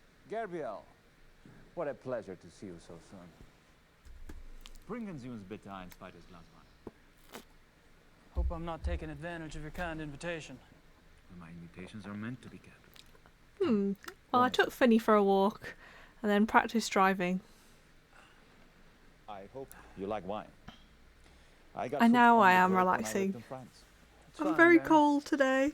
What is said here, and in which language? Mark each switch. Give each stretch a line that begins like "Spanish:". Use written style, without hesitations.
English: Gabriel, what a pleasure to see you so soon.
German: Bringen Sie uns bitte ein zweites Glas Wein.
English: Hope I'm not taking advantage of your kind invitation. My invitations are meant to be kept. Well, I took Finny for a walk and then practiced driving. I hope you like wine. And now I am relaxing. I'm very cold today.